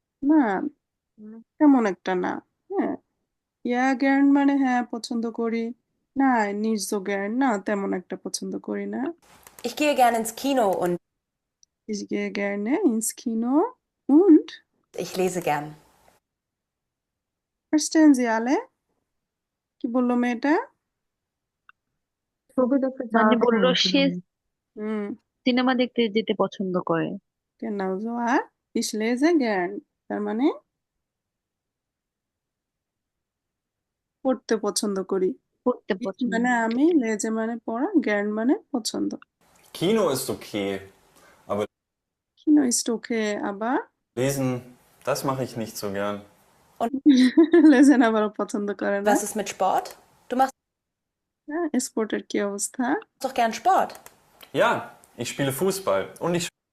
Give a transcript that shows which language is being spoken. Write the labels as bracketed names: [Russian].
[Bangla] না, তেমন একটা না। হ্যাঁ, ইয়া জ্ঞান মানে হ্যাঁ পছন্দ করি, না নিজ জ্ঞান না তেমন একটা পছন্দ করি না। [German] Ich gehe gern ins Kino und Ich gehe gerne ins Kino und ich lese gern. verstehen Sie alle? [Bangla] কি বললো মেয়েটা? ছবি দেখতে মানে যাওয়ার কথা বললো সে বলছিলাম। হুম, সিনেমা দেখতে যেতে পছন্দ করে। [German] genau so [Bangla] আর [German] ich lese gern [Bangla] তার মানে পড়তে পছন্দ করি। পড়তে [German] Ich [Bangla] পছন্দ মানে করে। আমি, লেজে মানে পড়া, gern মানে পছন্দ। [German] Kino ist okay, aber Kino ist okay, aber lesen, das mache ich nicht so gern. [Bangla] লেজেন আবারও পছন্দ করে না। [German] Was ist mit Sport? Du machst [Bangla] হ্যাঁ, স্পোর্টের কি অবস্থা? [German] doch gern Sport. Ja, ich spiele Fußball und ich